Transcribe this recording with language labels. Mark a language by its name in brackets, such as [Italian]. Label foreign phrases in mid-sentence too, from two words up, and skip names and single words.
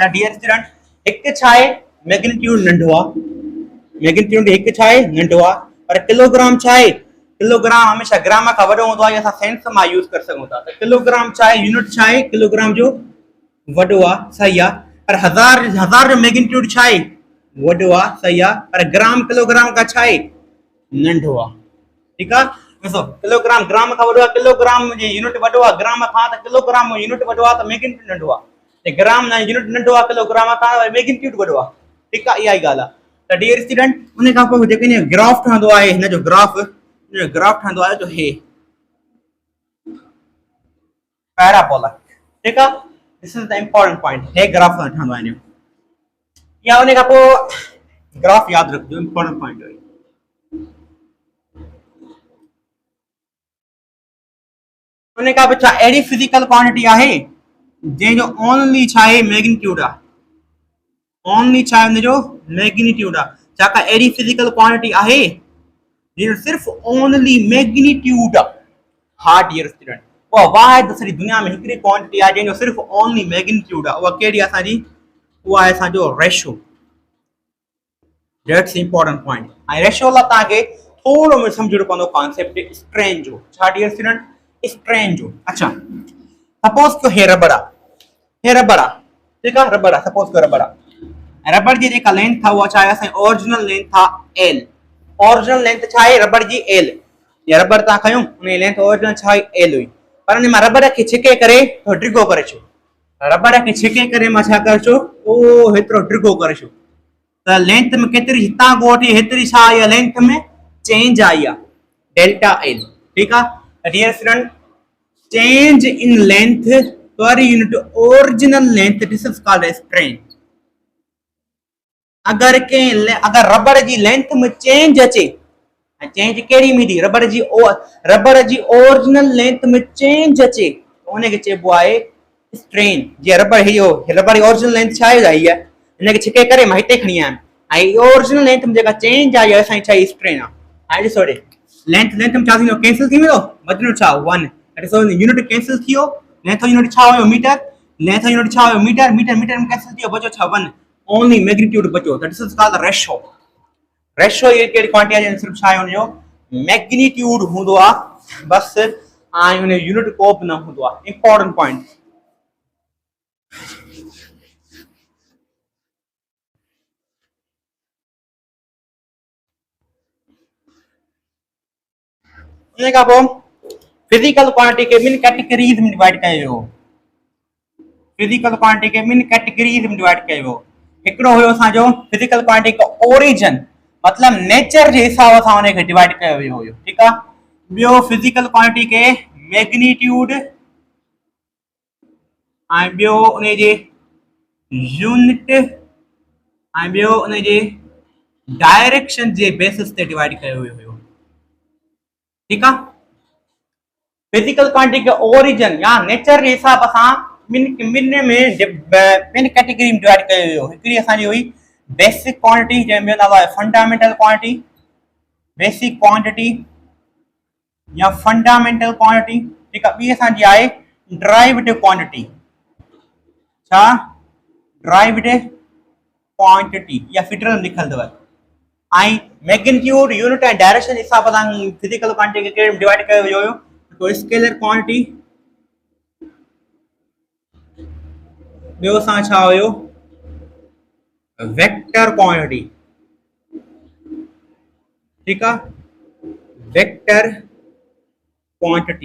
[Sindhi] त [English] dear student [Sindhi] हिकु छा आहे मैग्नीट्यूड नंढो आहे, मैग्नीट्यूड हिकु छा आहे नंढो आहे, पर किलोग्राम छा आहे, किलोग्राम हमेशह ग्राम खां वॾो हूंदो आहे, असां सेंस मां यूज़ करे सघूं था। त किलोग्राम छा आहे यूनिट छा आहे किलोग्राम जो वॾो आहे, सही आहे। पर 1000 जो मैग्नीट्यूड छा आहे वॾो आहे, सही आहे। पर ग्राम किलोग्राम का छा आहे नंढो आहे, ठीकु आहे। ॾिसो किलोग्राम ग्राम खां वॾो आहे, किलोग्राम जी यूनिट वॾो आहे ग्राम खां, त किलोग्राम यूनिट वॾो आहे त मैग्नीट्यूड नंढो आहे। ग्राम न यूनिट नंढो आहे किलोग्राम खां, मैग्नीट्यूड वॾो आहे, ठीकु आहे। इहा ई ॻाल्हि आहे। त [English] dear student [Sindhi] उन खां पोइ जेको हिन ग्राफ ठहंदो आहे, हिन जो ग्राफ ठहंदो आहे जो हे पैराबोला, ठीकु आहे। [English] This is the important point, [Sindhi] हे ग्राफ ठहंदो आहे। या उन खां पोइ ग्राफ यादि रखिजो, [English] important point [Sindhi] आहे। उन खां पोइ छा अहिड़ी [English] physical quantity [Sindhi] आहे जंहिंजो ओनली छा आहे मैग्नीट्यूड आहे, ओनली छा आहे हुनजो मैग्नीट्यूड आहे। छाकाणि अहिड़ी [English] physical quantity [Sindhi] आहे जंहिंजो सिर्फ़ु [English] only magnitude [Sindhi] आहे। हा [English] dear student [Sindhi] उहा वाहिद सॼी दुनिया में हिकिड़ी क्वांटिटी आहे जंहिंजो सिर्फ़ु [English] only magnitude [Sindhi] आहे। उहा कहिड़ी आहे असांजी, उहा आहे असांजो रेशो। [English] That's important point. [Sindhi] ऐं रेशो लाइ तव्हांखे थोरो में सम्झणो पवंदो [English] concept strain [Sindhi] जो। छा [English] dear student [Sindhi] स्ट्रेन जो। अच्छा सपोज कयो हे रबड़ आहे, हे रबड़ आहे, ठीकु आहे। रबड़ आहे, सपोज कयो रबड़ आहे। रबड़ जी जेका लेंथ आहे उहा छा आहे असांजी [English] original length [Sindhi] आहे एल। [English] original length [Sindhi] छा आहे रबड़ जी एल। या रबड़ तव्हां खयूं उन जी लेंथ ओरिजिनल छा आहे एल हुई, पर उन मां रबड़ खे छिके करे थोरो डिघो करे छो, रबड़ खे छिके करे मां छा करे छो ओ हेतिरो डिघो करे छो, त लेंथ में केतिरी हितां खां वठी हेतिरी छा आई आहे लेंथ में चेंज आई आहे [English] delta L, [Sindhi] ठीकु आहे। [English] Dear student change in length per unit original length, this is called as strain. [Sindhi] अगर रबड़ जी लेंथ में चेंज अचे चेंज कहिड़ी मिली रबर जी [English] original length [Sindhi] में चेंज अचे उनखे चइबो आहे स्ट्रेन। जीअं रबर जी [English] original length [Sindhi] छा आहे इहा हिनखे छिके करे मां हिते खणी आयुमि ऐं [English] original length [Sindhi] में जेका चेंज आई आहे असांजी छा स्ट्रेन आहे। हाणे ॾिसो ॾे लेंथ में छा थींदो कैंसिल थी वेंदो बदिलियो छा 1 ॾिसो यूनिट कैंसिल थी वियो [English] length unit [Sindhi] छा हुयो मीटर [English] length unit [Sindhi] छा हुयो मीटर मीटर मीटर में कैंसिल थी वियो बचो छा 1 [English] only magnitude [Sindhi] बचो [English] that is called ratio. [Sindhi] रेशो ये कहिड़ी क्वांटिटी आहे सिर्फ छा आहे हुनजो मैग्नीट्यूड हूंदो आहे बस ऐं हुन यूनिट को बि न हूंदो आहे [English] important point. [Sindhi] उन खां पोइ [English] physical quantity [Sindhi] खे ॿिनि कैटेगरीज़ में डिवाइड कयो वियो। [English] physical quantity [Sindhi] खे ॿिनि कैटेगरीज़ में डिवाइड कयो वियो। हिकिड़ो हुयो असांजो [English] physical quantity [Sindhi] का ओरिजिन मतलब नेचर जे हिसाब सां उनखे डिवाइड कयो वियो हुयो ठीकु आहे। ॿियो [English] physical quantity [Sindhi] खे मैग्नीट्यूड ऐं ॿियो उनजे यूनिट ऐं ॿियो उनजे डायरेक्शन जे बेसिस ते डिवाइड कयो वियो हुयो ठीकु आहे। [English] physical quantity [Sindhi] के ओरिजिन या नेचर के हिसाब सां ॿिनि कैटेगरी में डिवाइड कयो वियो। हिकिड़ी असांजी हुई [English] basic quantity [Sindhi] जंहिंजो नालो आहे [English] fundamental quantity basic quantity [Sindhi] या [English] fundamental quantity [Sindhi] ठीकु आहे। ॿी असांजी आहे [English] derived quantity [Sindhi] छा [English] derived quantity [Sindhi] या फिटरल लिखल अथव ऐं मैग्नीट्यूड यूनिट ऐं डायरेक्शन हिसाब सां [English] physical quantity [Sindhi] खे डिवाइड कयो वियो हुयो। [English] so scalar quantity [Sindhi] ॿियो असां छा हुयो [English] vector quantity [Sindhi] ठीकु आहे [English] vector quantity.